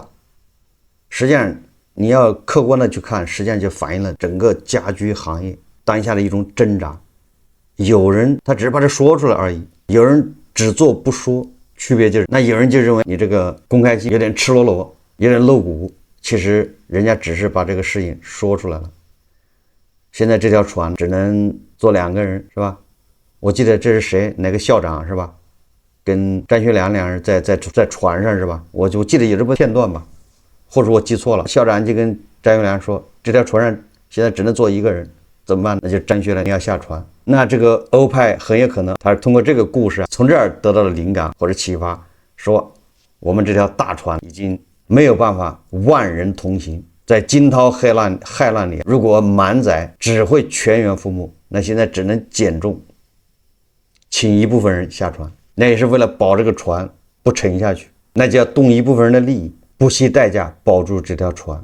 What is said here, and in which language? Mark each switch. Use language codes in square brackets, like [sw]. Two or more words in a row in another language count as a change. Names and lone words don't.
[zh] 實際上你要客觀的去看，實際上就反映了整個家居行業當下的一種掙扎。有人他只是把這說出來而已，有人只做不說，區別就是那有人就認為你這個公開信有點赤裸裸，有點露骨，其實人家只是把這個事情說出来了。現在這條船只能坐2個人，是吧？我記得这是誰，哪個校長是吧？跟张学良两人在船上是吧？我就記得有這部片段吧，或者我記錯了。校長就跟张学良說，這條船上現在只能坐1個人，怎麼辦？那就張學良你要下船。那這個歐派很有可能他是通過這個故事從這兒得到了靈感或者啟發，說我們這條大船已經沒有辦法萬人同行，在驚濤駭浪裡，如果滿載只會全員覆沒，那現在只能減重，請一部分人下船，那也是為了保這個船不沉下去，那就要动一部分人的利益，不惜代價保住這條船。